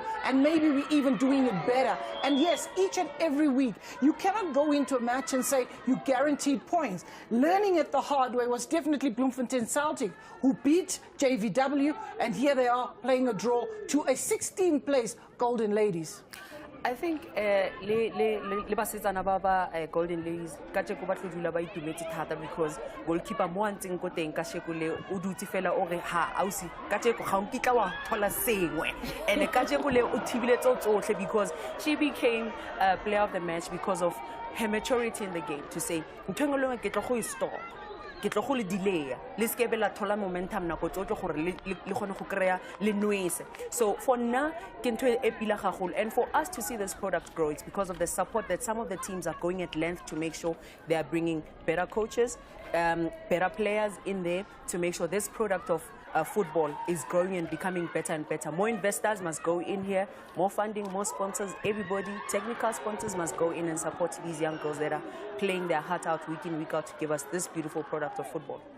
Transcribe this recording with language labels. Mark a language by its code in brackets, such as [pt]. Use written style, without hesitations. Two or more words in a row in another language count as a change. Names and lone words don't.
[en] And maybe we're even doing it better." And yes, each and every week, you cannot go into a match and say you guaranteed points. Learning it the hard way was definitely Bloemfontein Celtic, who beat JVW, and here they are playing a draw to a 16th place Golden Ladies. [tn] I think le basetsana ba Golden Ladies ka tsheko ba tlodula ba itumetse thata [en] because goalkeeper [tn] mo antseng ko teng ka sheko le o dutse fela o re ha ausi ka tsheko ga o nkitla wa thola sengwe, and ka tsheko le o thibile tsotlhe [en] because she became player of the match because of her maturity in the game, to say [tn] ntengolong ke tlo go stop, ke tlo go le delay le skebe la thola momentum nako tsotlhe gore le gone go kreya le noise. [en] So for now [tn] ke ntwe e pila gagolo, [en] and for us to see this product grow, it's because of the support that some of the teams are going at length to make sure they are bringing better coaches, better players in there to make sure this product of football is growing and becoming better and better. More investors must go in here, more funding, more sponsors, everybody, technical sponsors must go in and support these young girls that are playing their heart out week in, week out to give us this beautiful product of football.